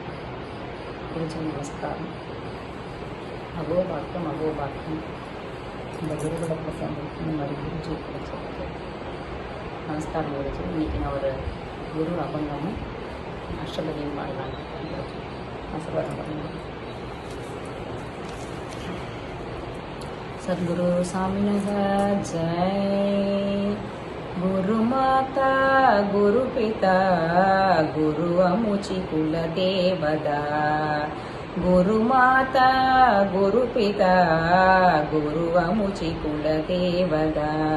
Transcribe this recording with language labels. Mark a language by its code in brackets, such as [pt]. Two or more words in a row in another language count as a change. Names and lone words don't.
[ta] குருஜி நமஸ்காரம். அகோபாக்கம் அகோபாக்கம். இந்த குருகுலத்தில் சேர்ந்து இந்த மாதிரி குருஜி கிடைச்சிருக்கு. நமஸ்காரம் குருஜி. இன்றைக்கி நான் ஒரு குரு அபங்கமும் அஷ்டபதியும் பாடலான்னு குருஜி ஆசீர்வாதம் பண்ணுங்க. [sa] सद्गुरु स्वामिनः जय. [mr] गुरु माता गुरु पिता गुरु अमुचि कुल देवदा. गुरु माता गुरु पिता गुरु अमुचि कुल देवदा.